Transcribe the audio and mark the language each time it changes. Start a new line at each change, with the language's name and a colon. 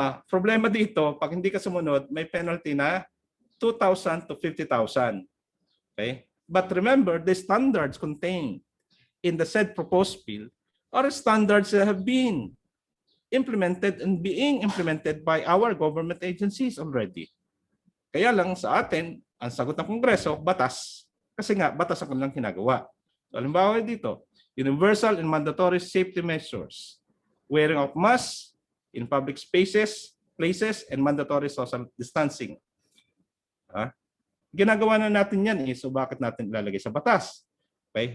Filipino: Problema dito, pag hindi ka sumunod, may penalty na 2,000 to 50,000. Okay?
English: But remember, the standards contained in the said proposed bill are standards that have been implemented and being implemented by our government agencies already.
Filipino: Kaya lang sa atin, ang sagot ng Kongreso, batas. Kasi nga, batas ang kanilang ginagawa.
English: So,
Filipino: halimbawa dito,
English: universal and mandatory safety measures, wearing of masks in public spaces, places, and mandatory social distancing.
Filipino: Ginagawa na natin yan so bakit natin ilalagay sa batas? Okay?